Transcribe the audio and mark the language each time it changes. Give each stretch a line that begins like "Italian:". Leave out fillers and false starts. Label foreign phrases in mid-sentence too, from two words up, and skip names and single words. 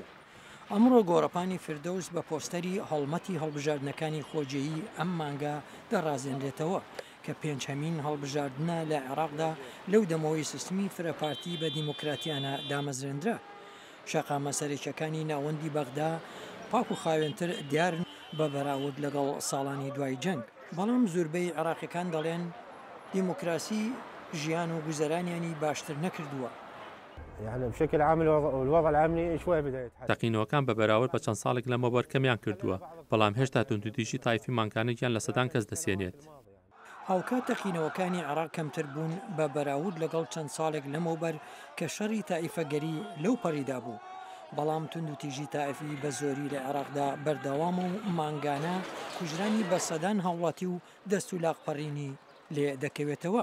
Central Kurdish: ئەمڕۆ گۆڕەپانی فردەوس بە پۆستەری هەڵمەتی هەڵبژاردنەکانی خۆجێیی ئەم مانگە دەڕازێنرێتەوە کە پێنجەمین هەڵبژاردنە لە عێراقدا لەو دەمەوەی سیستمی فرەپارتی بە دیموکراتیانە دامەزرێنرا. شەقامە سەرێکیەکانی ناوەندی بەغدا پاک و خاوێنتر دیارن بە بەراورد لەگەڵ ساڵانی دوای جەنگ، بەڵام زۆربەی عێراقیەکان دەڵێن دیموکراسی ژیان و گوزەرانیانی باشتر نەکردووە.
Arabic: يعني بشكل عام الوضع الامني شوي بدا يتحسن.
Central Kurdish: تەقینەوەکان بە بەراورد بە چەند ساڵێک لەمەوبەر کەمیان کردووە، بەڵام هێشتا توندوتیژی تایفی مانکانێکیان لە سەدان کەس دەسێنێت. هاوکات تەقینەوەکانی عێراق کەمتر بوون بە بەراورد لەگەڵ چەند ساڵێک لەمەوبەر کە شەڕی تائیفەگەری لەو پەڕیدا بوو، بەڵام توندوتیژی تائیفی بە زۆری لە عێراقدا بەردەوام و مانگانە کوژرانی بە سەدان هاوڵاتی و دەست و لاقپەڕینی لێ دەکەوێتەوە.